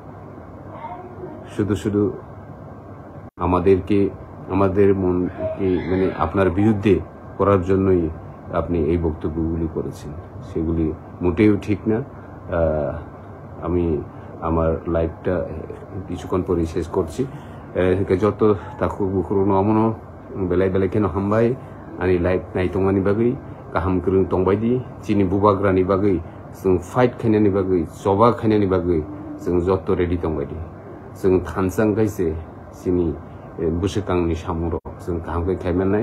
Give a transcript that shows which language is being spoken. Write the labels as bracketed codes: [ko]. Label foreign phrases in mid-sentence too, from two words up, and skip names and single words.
[bn] শুধু আমাদের মনকে মানে আপনার বিরুদ্ধে করার জন্যই আপনি এই বক্তব্যগুলি করেছেন, সেগুলি মোটেও ঠিক না। আমি আমার লাইভটা কিছুক্ষণ পরে শেষ করছি। [brx] যত তাকু বুকুরनो अमनो बेलाय केनो हामबाय आंनि लाइभ नायथंनायनि बागै गाहाम गोरों दंबायदि चिनि बुबाग्रानि बागै जों फाइट खायनायनि बागै जबा खायनायनि बागै जों जत रेडि दंबायदि जों थानसां गायसे चिनि बुसोकांनि सामुर जों गाहामखै खायमानाय